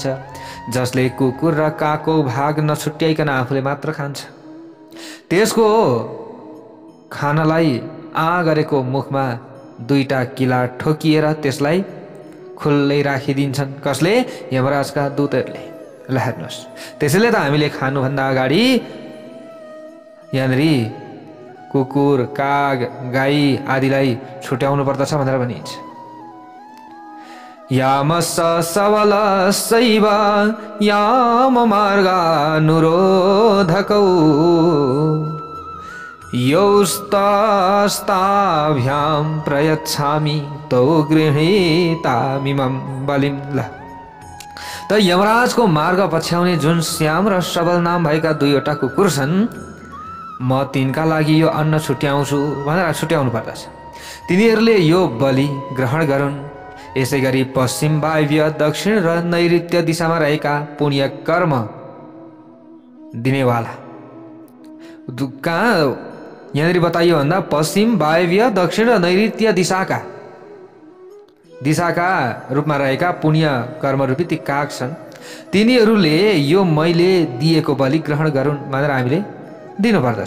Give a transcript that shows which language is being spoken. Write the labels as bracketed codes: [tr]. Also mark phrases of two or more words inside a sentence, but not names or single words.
[ne] जसले कुकुर र कागको भाग नछुट्याइकन आफूले मात्र खान्छ, त्यसको खानालाई गरेको मुखमा 2टा किला ठोकिएर त्यसलाई खुल्लै राखिदिन्छन्। कसले? यमराजका दूतहरूले। ल हेर्नुहोस्, त्यसैले त हामीले खानुभन्दा अगाडि यहाँनिर कुकुर, काग, गाई आदिलाई छुट्याउनु पर्दछ भनेर भनिन्छ। [sa] यामस सबल शैव याम मार्गानुरोधकौ यौस्तास्ताभ्यां प्रयच्छामि तौ गृहीतामिमं बलिं। [ne] ल त यमराजको मार्ग पछ्याउने जुन श्याम र सबल नाम भएका 2वटा कुकुर छन्, म तिनका लागि यो अन्न छुट्याउँछु भनेर छुट्याउनु पर्दछ। तिनीहरूले यो बलि ग्रहण गरून्। यसै गरी पश्चिम, वायव्य, दक्षिण र नैऋत्य दिशामा रहेका पुण्य कर्म दिनेवाला कहाँ यहाँनिर बताइयो भन्दा पश्चिम, वायव्य, दक्षिण र नैऋत्य दिशाका रूपमा रहेका पुण्य कर्मरूपी ती काग छन्, तिनीहरूले यो मैले दिएको बलि ग्रहण गरून् भनेर हामीले दिनुपर्दछ।